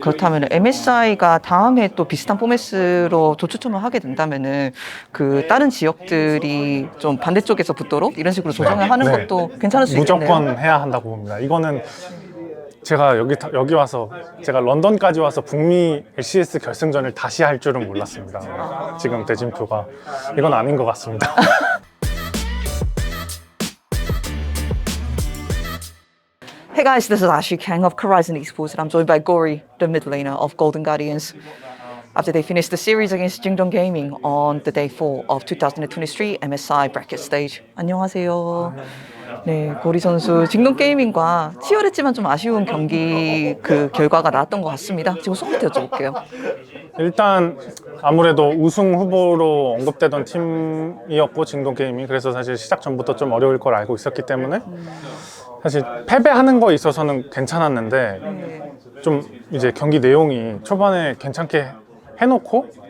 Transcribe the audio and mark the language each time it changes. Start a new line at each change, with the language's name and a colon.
Korean: 그렇다면 MSI가 다음에 또 비슷한 포맷으로 도추첨을 하게 된다면은 그 다른 지역들이 좀 반대쪽에서 붙도록 이런 식으로 조정을 하는 네. 것도 괜찮을 수 있겠네요. 무조건 해야 한다고 봅니다. 이거는 제가 여기 와서 제가 런던까지 와서 북미 LCS 결승전을 다시 할 줄은 몰랐습니다. 지금 대진표가 이건 아닌 것 같습니다.
English: Hey guys, this is Ashley Kang of Horizon Esports and I'm joined by Gory, the mid laner of Golden Guardians. After they finished the series against Jingdong Gaming on the day 4 of 2023 MSI bracket stage.
Korean: 안녕하세요. 네, 고리 선수 징동 게이밍과 치열했지만 좀 아쉬운 경기 그 결과가 나왔던 것 같습니다. 지금 소부터 여쭤볼게요. 일단 아무래도 우승 후보로 언급되던 팀이었고 징동 게임이 그래서 사실 시작 전부터 좀 어려울 걸 알고 있었기 때문에 사실 패배하는 거에 있어서는 괜찮았는데 좀 이제 경기 내용이 초반에 괜찮게 해놓고